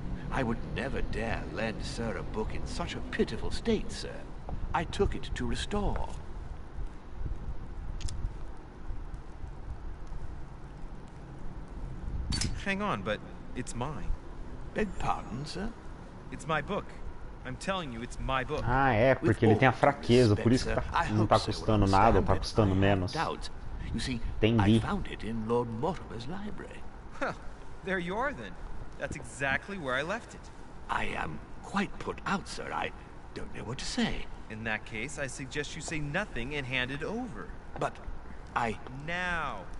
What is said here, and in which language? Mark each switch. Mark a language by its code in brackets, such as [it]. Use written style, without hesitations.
[en] I would never dare lend sir a book in such a pitiful state, sir. I took it to restore. Hang on, but it's mine. Beg pardon, sir? It's my book. I'm telling you, it's my book. [pt] Ah, é, porque ele tem a fraqueza, por isso que não tá custando nada, ou tá custando menos. [en] You see, [pt] Entendi. [en] I found it in Lord Mortimer's library. Well, there you are then. That's exactly where I left it. I am quite put out, sir. I don't know what to say. In that case, I suggest you say nothing and hand it over. But I... Now!